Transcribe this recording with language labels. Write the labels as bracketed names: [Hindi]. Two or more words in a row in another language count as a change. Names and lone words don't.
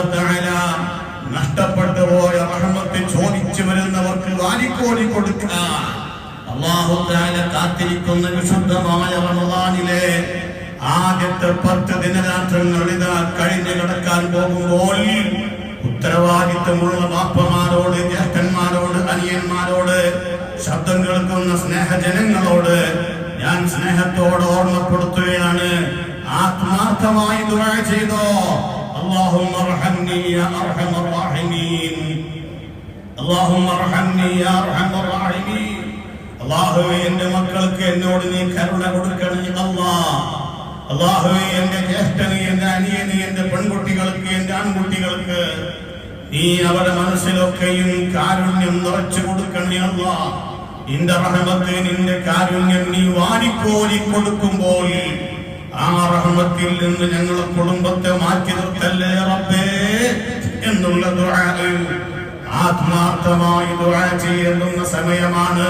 [Malayalam] തആല നഷ്ടപ്പെട്ടു പോയ റഹ്മത്ത് ചോദിച്ചു വരുന്നവർക്ക് വാരിക്കോരി കൊടുക്കാൻ അല്ലാഹു തആല കാത്തിരിക്കുന്ന വിശുദ്ധമായ റമദാനിലെ ആദ്യത്തെ 10 ദിനരാത്രങ്ങൾ ഇതാ കഴിഞ്ഞു കിടക്കാൻ പോകുമ്പോൾ ഉത്തരവാദിത്വമുള്ള ബാപ്പമാരോട്, ജ്യേഷ്ഠന്മാരോട്, അനിയന്മാരോട്, ശബ്ദം കേൾക്കുന്ന സ്നേഹജനങ്ങളോട് ഞാൻ സ്നേഹത്തോടെ ഓർമ്മപ്പെടുത്തുകയാണ്. ആത്മാർത്ഥമായി ദുആ ചെയ്തോ, [Arabic] اللهم ارحمني يا ارحم الراحمين اللهم ارحمني يا ارحم الراحمين. [Malayalam] അല്ലാഹുവേ എന്റെ മക്കൾക്ക് എന്നോട് നീ കരുണ കൊടുക്കണേ അല്ലാഹ്. അല്ലാഹുവേ എന്റെ ജ്യേഷ്ഠന്, എന്റെ അനിയന്, എന്റെ പെൺകുട്ടികൾക്ക്, എന്റെ ആൺകുട്ടികൾക്ക് നീ അവരുടെ മനസ്സിലൊക്കെയും കാരുണ്യം നിറച്ചു കൊടുക്കണേ അല്ലാഹ്. നിന്റെ റഹ്മത്ത്, നിന്റെ കാരുണ്യം നീ വാരിക്കോരി കൊടുക്കുമ്പോൾ ആ റഹ്മത്തിൽ നിന്ന് ഞങ്ങളുടെ കുടുംബത്തെ മാറ്റി നിർത്തല്ലേ റബ്ബേ എന്നുള്ള ദുആ ആത്മാർത്ഥമായി ദുആ ചെയ്യേണ്ടുന്ന സമയമാണ്.